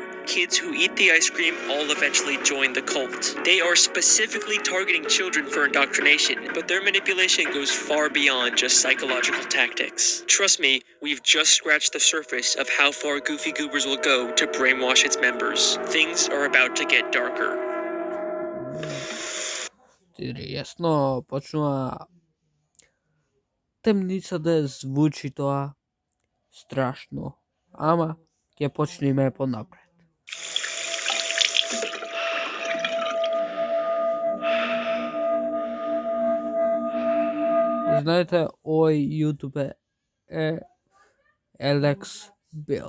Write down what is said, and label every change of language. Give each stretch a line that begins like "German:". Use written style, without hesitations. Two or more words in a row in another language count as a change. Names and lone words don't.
English: Kids who eat the ice cream all eventually join the cult. They are specifically targeting children for indoctrination, but their manipulation goes far beyond just psychological tactics. Trust me, we've just scratched the surface of how far Goofy Goobers will go to brainwash its members. Things are about to get darker.
Macedonian: Интересно, почнува темница да звучи тоа страшно, ама ќе почнеме понапред. Знаете, овој YouTube е Алекс Бил.